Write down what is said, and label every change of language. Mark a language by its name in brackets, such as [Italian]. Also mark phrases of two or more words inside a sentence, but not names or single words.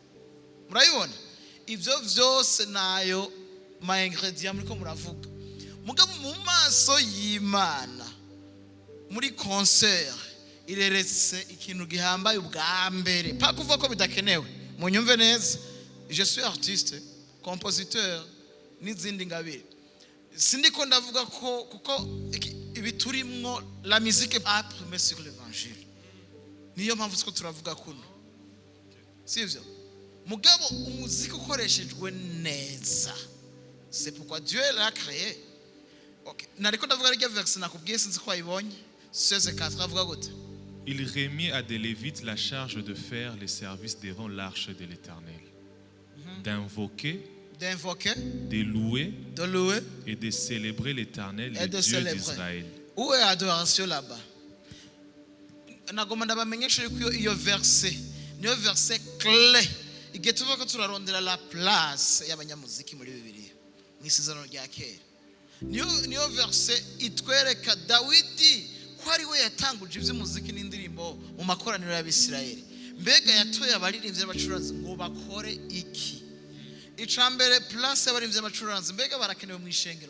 [Rundi] Murayibona? Ivyo vyose nayo ma ingredient muriko muravuga. Mugabo mu maso y'Imana muri concert ireretse ikintu gihambaye ubwa mbere. Pa kuvuga ko bidakenewe. Munyumve neza. [French] Je suis artiste, compositeur [Rundi] n'izindi ngabire. Sindiko ndavuga ko kuko ibiturimwo [French] la musique a primé sur l'évangile. [Rundi] Niyo mpamvu twiko turavuga kuno. Sivyo? Mugabo umuziki ukoreshejwe neza. [French] C'est pourquoi Dieu l'a créé. [Rundi] Okay. Nariko ndavuga rya verse nakubwiye sinzi ko ayibonye. 16 4 avuga gute? [French] Il remit à des Lévites la charge de faire les services devant l'arche de l'Éternel, d'invoquer, de louer de louer et de célébrer l'Éternel, et le de Dieu célébrer. d'Israël. Où est adoration là-bas? [Rundi] Nagomba ndabamenyesha yuko iyo verset niyo verset clé igihe tuvuga ko turarondera [French] la place [Rundi] y'abanyamuziki muri Bibiliya mu isezerano rya kera. Niyo verset itwereka Dawidi ko ari we yatanguje iby'umuziki n'indirimbo mu makoraniro y'Abisirayeli. Mbega yatoye abaririmbyi n'abacuranzi ngo bakore iki? Icambere place y'abaririmbyi n'abacuranzi mbega barakenewe mu ishengero?